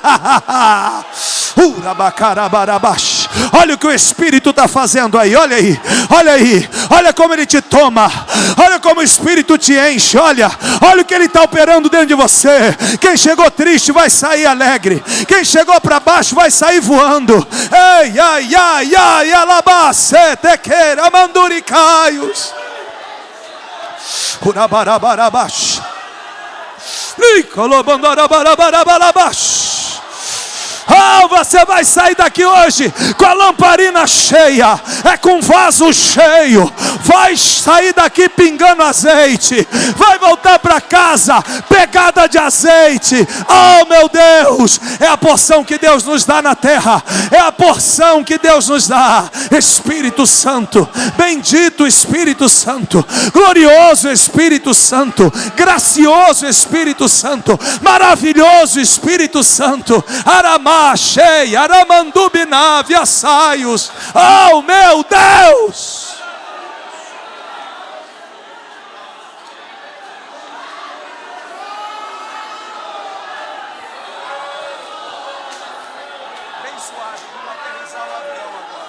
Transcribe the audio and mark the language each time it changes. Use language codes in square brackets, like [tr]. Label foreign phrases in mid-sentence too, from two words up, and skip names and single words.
[pt] Olha o que o Espírito está fazendo aí. Olha aí. Olha como ele te toma. Olha como o Espírito te enche. Olha o que ele está operando dentro de você. Quem chegou triste vai sair alegre. Quem chegou para baixo vai sair voando. Ei, alabacê, tequeira, manduricaios. Urabarabarabаш. Nicolobandarabarabarabarabash. Você vai sair daqui hoje com a lamparina cheia, com vaso cheio. Vai sair daqui pingando azeite. Vai voltar para casa pegada de azeite. Oh meu Deus, é a porção que Deus nos dá na terra. É a porção que Deus nos dá. Espírito Santo, bendito Espírito Santo, glorioso Espírito Santo, gracioso Espírito Santo, maravilhoso Espírito Santo. Aramachei, aramandubinave, assaios. Oh meu Deus! Bem suave, vamos aterrissar o avião agora.